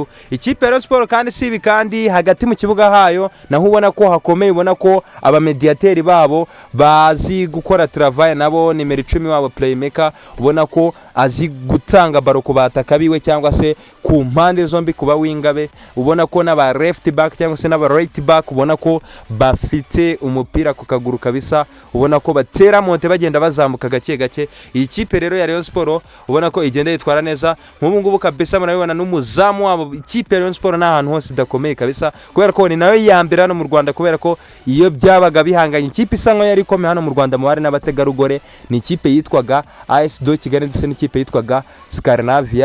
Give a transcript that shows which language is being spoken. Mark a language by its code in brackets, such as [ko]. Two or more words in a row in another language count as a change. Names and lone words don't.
[rw] Ikipe ya Rayon Sport kandi sibi kandi hagati mu kibuga hayo naho ubona ko hakomeye, ubona ko abamediateri babo bazi gukora travail, nabo nimero 10 wabo playmaker ubona ko azi gutanga baro ku bataka biwe cyangwa se ku mpande zombi kuba wingabe, ubona ko n'aba [en] left back [rw] cyangwa se n'aba [en] right back [rw] ubona ko bafite umupira ku kaguru kabisa, ubona ko batera monte bagenda bazamuka gake gake. Iyi kipe rero ya Rayon Sport ubona ko igenda yitwara neza nk'ubu ngubu kabisa, murabibona n'umuzamu wabo. Ikipe ya Rayon Sport n'ahantu hose dakomeye kabisa kubera ko ni nawe yambere hano mu Rwanda, kubera ko iyo byabaga bihanganye ikipe isa nko yari ikomeye hano mu Rwanda mu bari n'abategarugore ni ikipe yitwaga AS do Kigali ndetse n'ikipe yitwaga Scandinavia.